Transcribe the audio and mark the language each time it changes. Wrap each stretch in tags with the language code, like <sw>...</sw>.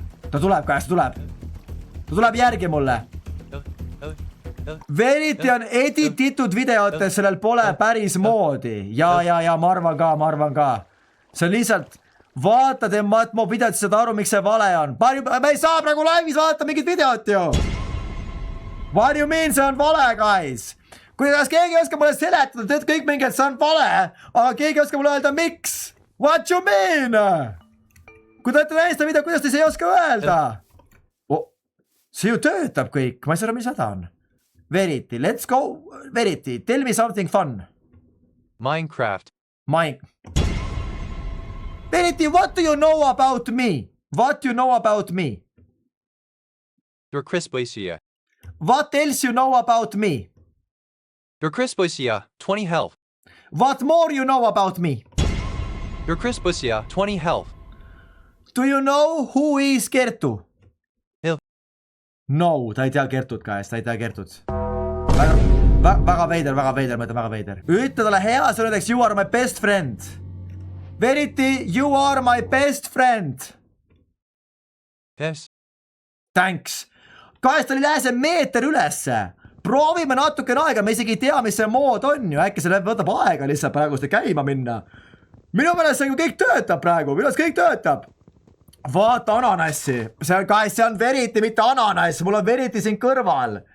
<et>Ta tuleb, guys, ta tuleb. Ta tuleb järgi mulle. Verity on edititud videotes, sellel pole päris moodi. Ja, ma arvan ka. See on lihtsalt, vaata tema videot, saad aru, miks see vale on. Me ei saa praegu laivis vaadata mingit videot ju.</et> <en>What do you mean,</en> <et>see on vale,</et> <en>guys?</en> <et>Kuidas keegi oskab mulle seletada, teed kõik mingi, et see on vale, aga keegi oskab mulle öelda, miks?</et> <en>What you mean?</en> <et>Kui te olete näinud seda video, kuidas te ei oska öelda? See ju töötab kõik, ma ei saa aru, mis häda on.</et> <en>Verity, let's go. Verity, tell me something fun. Minecraft. Verity, what do you know about me? What do you know about me? You're Chris Boys here. What else you know about me? You're Chris Boys here. 20 health. What more you know about me? You're Chris Boys here. 20 health. Do you know who is Kertu?</en> <et>No, ta ei tea Kertut, guys, ta ei tea Kertut. Väga veider, ma ütlen väga veider. Ütle talle hea sõnadeks,</et> <en>you are my best friend. Verity, you are my best friend. Yes. Thanks.</en> <et>Guys, tal ei lähe see meeter ülesse. Proovime natukene aega, me isegi ei tea, mis see mood on ju. Äkki see võtab aega lihtsalt praegu seda käima minna. minu meelest see kõik töötab praegu, minu meelest kõik töötab. Vaata ananassi, see on Veriti, mitte ananass, mul on Veriti siin kõrval.</et>